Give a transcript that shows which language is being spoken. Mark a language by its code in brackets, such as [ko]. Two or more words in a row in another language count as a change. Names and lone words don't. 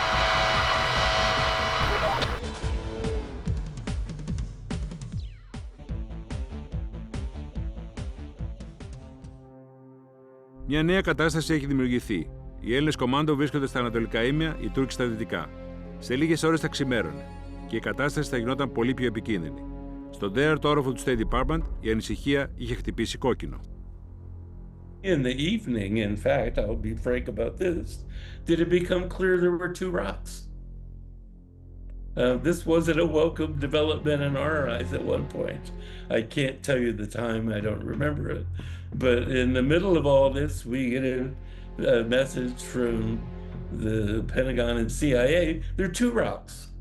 [el] Μια νέα κατάσταση έχει δημιουργηθεί. Οι Έλληνες κομμάντο βρίσκονται στα ανατολικά ήμια, οι Τούρκοι στα δυτικά. Σε λίγες ώρες θα ξημέρωνε και η κατάσταση θα γινόταν πολύ πιο επικίνδυνη. Στον τέταρτο όροφο του State Department η ανησυχία είχε χτυπήσει κόκκινο. [en] In the evening, in fact, I'll be frank about this, did it become clear there were two rocks. This wasn't a welcome development in our eyes at one point. I can't tell you the time, I don't remember it. But in the middle of all this, we get a message from the Pentagon and CIA, there are two rocks.